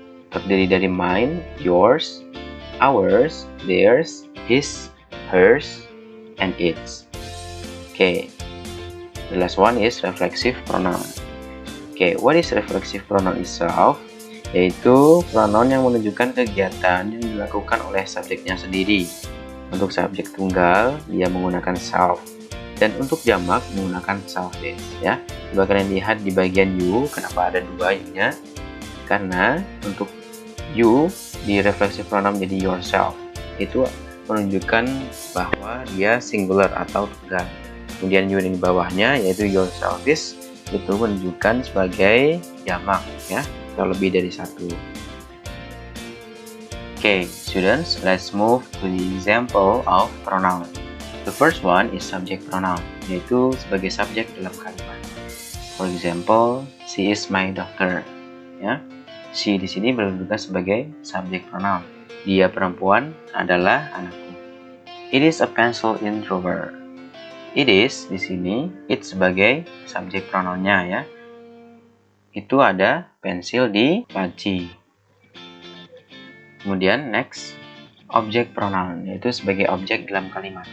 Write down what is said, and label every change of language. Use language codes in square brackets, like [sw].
[id] Terdiri dari mine, yours, ours, theirs, his, hers, and its. Okay. [en] The last one is reflexive pronoun. Okay, what is reflexive pronoun itself? [id] Yaitu pronoun yang menunjukkan kegiatan yang dilakukan oleh subjeknya sendiri. Untuk subjek tunggal, dia menggunakan self. Dan untuk jamak, menggunakan self-based. Ya. Coba kalian lihat di bagian you, kenapa ada dua you-nya? Karena untuk you di reflexive pronoun menjadi yourself. Itu menunjukkan bahwa dia singular atau tunggal. Kemudian you di bawahnya, yaitu yourselfish, itu menunjukkan sebagai jamak, ya, atau lebih dari satu. [en] Okay, students, let's move to the example of pronoun. The first one is subject pronoun, [id] yaitu sebagai subjek dalam kalimat. [en] For example, she is my daughter. [id] Ya, she di sini berkedudukan sebagai subjek pronoun. Dia perempuan adalah anakku. [en] It is a pencil in drawer. It is di sini, it sebagai subjek pronounnya, ya. [id] Itu ada pensil di laci. Kemudian next, object pronoun, yaitu sebagai objek dalam kalimat.